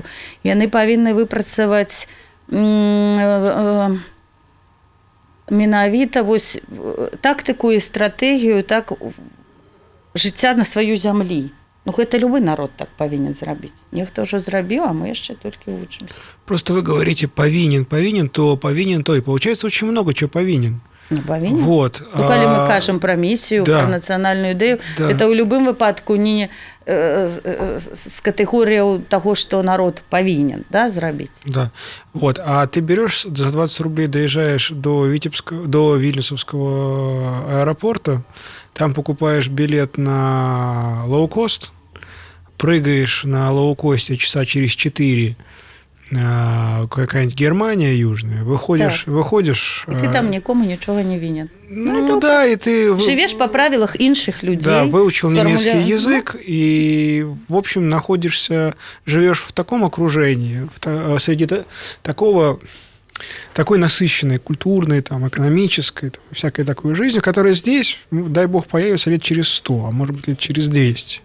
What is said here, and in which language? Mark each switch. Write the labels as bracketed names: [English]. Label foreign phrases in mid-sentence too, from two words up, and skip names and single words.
[Belarusian] Яны павінны выпрацаваць менавіта вось тактыку і стратэгію так жыцця на сваю зямлі. Ну, гэта любы народ так павінен зрабіць. Нехто ўжо зрабіў, а мы яшчэ толькі вучымся. [Russian] Просто вы говорите повинен, то. И получается очень много чего повинен. [Belarusian] Ну, павінен. [Russian] Вот. [Belarusian] Ну, калі мы кажам пра місію, да. пра нацыянальную ідэю, Да. это ў любым выпадку не з катэгорыяў таго, што народ павінен, да, зрабіць. Да. [Russian] Вот. А ты берешь за 20 рублей, доезжаешь до Вильнюсовского аэропорта, там покупаешь билет на лоукост, прыгаешь на лоукосте часа через 4, какая-нибудь Германия южная, выходишь... [Ukrainian] І ти там нікому нічого не винен. [Russian] Ну да, и ты... [Ukrainian] Живешь по правилах інших людей. [Russian] Да, выучил немецкий сформуля- язык и, в общем, живешь в таком окружении, среди такой насыщенной, культурной, там, экономической, там, всякой такой жизни, которая здесь, дай бог, появится лет через 100, а может быть, лет через 200.